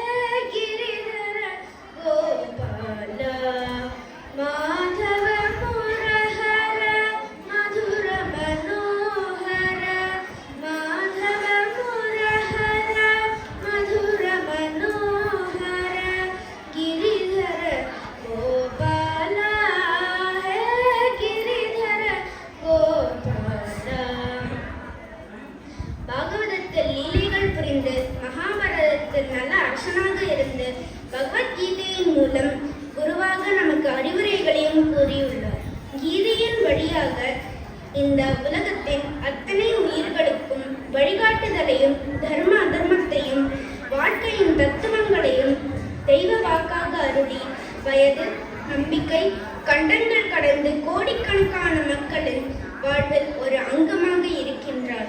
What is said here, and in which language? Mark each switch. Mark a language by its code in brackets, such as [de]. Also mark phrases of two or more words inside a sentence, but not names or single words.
[sa] गिरिधर गोपाल माधव मुरहर मधुर मनोहर माधव मुरहर मधुर मनोहर गिरिधर गोपाल हे गिरिधर गोपाल [ta] பாகவதத்தில் லீலைகள் புரிந்து மகாபாரதத்தில் நல்ல அரசனாக இருந்து பகவத்கீதையின் மூலம் குருவாக நமக்கு அறிவுரைகளையும் கூறியுள்ளார். கீதையின் வழியாக இந்த உலகத்தின் அத்தனை உயிர்களுக்கும் வழிகாட்டுதலையும் தர்ம அதர்மத்தையும் வாழ்க்கையின் தத்துவங்களையும் தெய்வ வாக்காக அருளி வயது நம்பிக்கை கண்டங்கள் கடந்து கோடிக்கணக்கான மக்களின் வாழ்வில் ஒரு அங்கமாக இருக்கின்றார்.